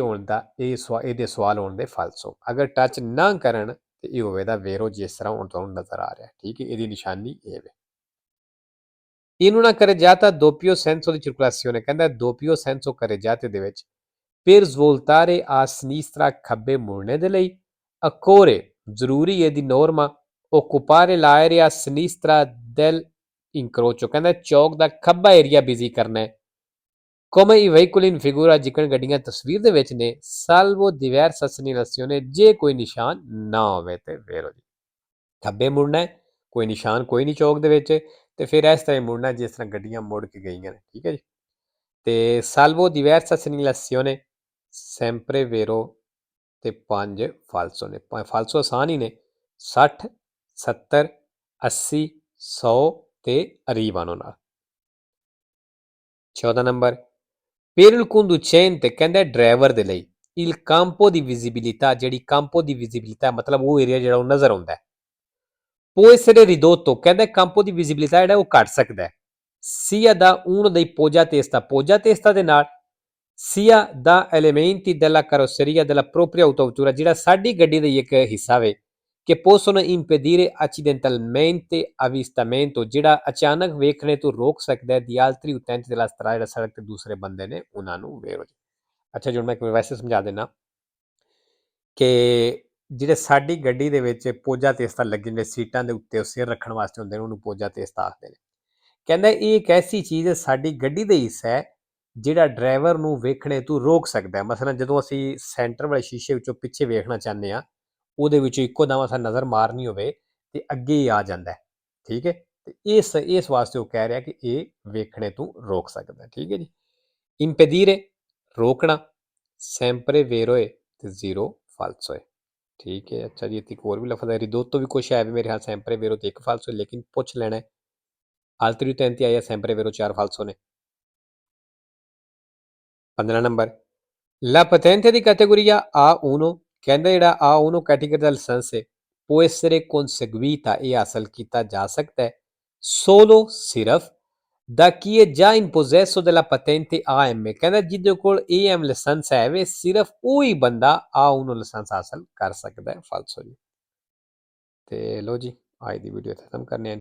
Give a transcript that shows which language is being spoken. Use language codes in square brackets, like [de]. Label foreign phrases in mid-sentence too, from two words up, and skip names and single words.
[pa] ਹੋਣ ਦਾ ਇਹਦੇ ਸਵਾਲ ਹੋਣ ਦੇ ਫਾਲਸੋ ਅਗਰ ਟੱਚ ਨਾ ਕਰਨ ਤੇ ਇਹ ਹੋਵੇਗਾ ਵੇਰੋ ਜਿਸ ਤਰ੍ਹਾਂ ਹੁਣ ਤੁਹਾਨੂੰ ਨਜ਼ਰ ਆ ਰਿਹਾ ਠੀਕ ਹੈ ਇਹਦੀ ਨਿਸ਼ਾਨੀ ਇਹ ਵੇ [it] In una carreggiata doppio senso di circolazione ਕਹਿੰਦਾ doppio senso carreggiate [pa] ਦੇ ਵਿੱਚ [it] per svoltare a sinistra [pa] ਖੱਬੇ ਮੁੜਨੇ ਦੇ ਲਈ [it] occorre [pa] ਜ਼ਰੂਰੀ ਹੈ ਦੀ [it] norma occupare l'area a sinistra del [pa] incrocio ਕਹਿੰਦਾ ਚੌਕ ਦਾ ਖੱਬਾ ਏਰੀਆ ਬਿਜ਼ੀ ਕਰਨਾ ਹੈ [it] come i veicoli in figura [pa] ਜਿਕਣ ਗੱਡੀਆਂ ਤਸਵੀਰ ਦੇ ਵਿੱਚ ਨੇ [it] salvo diversa segnalazione [pa] ਜੇ ਕੋਈ ਨਿਸ਼ਾਨ ਨਾ ਹੋਵੇ ਤੇ ਫੇਰ ਜੀ ਖੱਬੇ ਮੁੜਨਾ ਹੈ ਕੋਈ ਨਿਸ਼ਾਨ ਕੋਈ ਨਹੀਂ ਚੌਕ ਦੇ ਵਿੱਚ ਤੇ ਫਿਰ ਇਸ ਤਰ੍ਹਾਂ ਮੁੜਨਾ ਜਿਸ ਤਰ੍ਹਾਂ ਗੱਡੀਆਂ ਮੁੜ ਕੇ ਗਈਆਂ ਨੇ ਠੀਕ ਹੈ ਜੀ ਤੇ [it] salvo diversa segnalazione sempre vero [pa] ਤੇ 5 ਫਾਲਸੋ ਨੇ ਫਾਲਸੋ ਆਸਾਨ ਹੀ ਨੇ 60 70 80 100 ਤੇ arrivano ਨਾਲ [it] 14 ਨੰਬਰ per il conducente [pa] ਕਹਿੰਦਾ ਡਰਾਈਵਰ ਦੇ ਲਈ [it] il campo di visibilità ਜਿਹੜੀ campo di visibilità [pa] ਮਤਲਬ ਉਹ ਏਰੀਆ ਜਿਹੜਾ ਉਹ ਨਜ਼ਰ ਆਉਂਦਾ ਹੈ [it] può essere ridotto [pa] ਕਹਿੰਦਾ [it] campo di visibilità [pa] ਜਿਹੜਾ ਉਹ ਘਟ ਸਕਦਾ ਹੈ [it] sia da uno dei poggia testa [pa] ਦੇ ਨਾਲ [it] sia da elementi della carrozzeria della propria autovettura [pa] ਜਿਹੜਾ ਸਾਡੀ ਗੱਡੀ ਦਾ ਇੱਕ ਹਿੱਸਾ ਵੇ [it] che possono impedire accidentalmente avvistamento [pa] ਜਿਹੜਾ ਅਚਾਨਕ ਵੇਖਣੇ ਤੋਂ ਰੋਕ ਸਕਦਾ ਹੈ [it] di altri utenti della strada [pa] ਜਿਹੜਾ ਸੜਕ ਤੇ ਦੂਸਰੇ ਬੰਦੇ ਨੇ ਉਹਨਾਂ ਨੂੰ ਵੇਰੋ ਅੱਛਾ ਜੀ ਹੁਣ ਮੈਂ ਵੈਸੇ ਸਮਝਾ ਦੇਣਾ ਕਿ ਜਿਹੜੇ ਸਾਡੀ ਗੱਡੀ ਦੇ ਵਿੱਚ [it] poggia testa [pa] ਲੱਗੇ ਨੇ ਸੀਟਾਂ ਦੇ ਉੱਤੇ ਉਹ ਸਿਰ ਰੱਖਣ ਵਾਸਤੇ ਹੁੰਦੇ ਨੇ ਉਹਨੂੰ [it] poggia testa [pa] ਆਖਦੇ ਨੇ ਕਹਿੰਦਾ ਇਹ ਇੱਕ ਐਸੀ ਚੀਜ਼ ਹੈ ਸਾਡੀ ਗੱਡੀ ਦਾ ਹਿੱਸਾ ਹੈ ਜਿਹੜਾ ਡਰਾਈਵਰ ਨੂੰ ਵੇਖਣੇ ਤੋਂ ਰੋਕ ਸਕਦਾ ਹੈ ਮਸਲਨ ਜਦੋਂ ਅਸੀਂ ਸੈਂਟਰ ਵਾਲੇ ਸ਼ੀਸ਼ੇ ਵਿੱਚੋਂ ਪਿੱਛੇ ਵੇਖਣਾ ਚਾਹੁੰਦੇ ਹਾਂ ਉਹਦੇ ਵਿੱਚੋਂ ਇੱਕੋ ਦਮ ਅਸਾਂ ਨਜ਼ਰ ਮਾਰਨੀ ਹੋਵੇ ਤੇ ਅੱਗੇ ਹੀ ਆ ਜਾਂਦਾ ਹੈ ਠੀਕ ਹੈ ਤੇ ਇਸ ਵਾਸਤੇ ਉਹ ਕਹਿ ਰਿਹਾ ਕਿ ਇਹ ਵੇਖਣੇ ਤੋਂ ਰੋਕ ਸਕਦਾ ਠੀਕ ਹੈ ਜੀ impedire ਰੋਕਣਾ [it] sempre vero [pa] ਹੈ ਤੇ 0 falso ਹੈ ਠੀਕ ਹੈ ਅੱਛਾ ਜੀ ਇੱਥੇ ਇੱਕ ਹੋਰ ਵੀ ਲਫ਼ਜ਼ ਹੈ ਰਿਦੋਤੋ ਵੀ ਕੁਛ ਹੈ ਵੀ ਮੇਰੇ ਖਿਆਲ [it] sempre vero [pa] ਤੇ 1 falso ਹੈ ਲੇਕਿਨ ਪੁੱਛ ਲੈਣਾ ਹੈ [it] altri utenti [pa] ਆਇਆ [it] sempre vero [pa] 4 falso ਨੇ 15 ਨੰਬਰ [it] La patente di categoria A1 [pa] ਕਹਿੰਦਾ ਜਿਹੜਾ A1 ਕੈਟੇਗਰੀ ਦਾ ਲਾਇਸੈਂਸ ਹੈ [it] può essere conseguita [pa] ਇਹ ਹਾਸਲ ਕੀਤਾ ਜਾ ਸਕਦਾ ਹੈ solo ਸਿਰਫ [it] da chi è già in possesso della patente AM [pa] ਕਹਿੰਦਾ ਜਿਹਦੇ ਕੋਲ AM ਲਾਇਸੈਂਸ ਹੈ ਵੇ ਸਿਰਫ ਉਹੀ ਬੰਦਾ A1 ਲਾਇਸੈਂਸ ਹਾਸਲ ਕਰ ਸਕਦਾ ਹੈ ਫਾਲਸੋ ਜੀ ਤੇ ਲੋ ਜੀ ਅੱਜ ਦੀ ਵੀਡੀਓ ਖਤਮ ਕਰਨੇ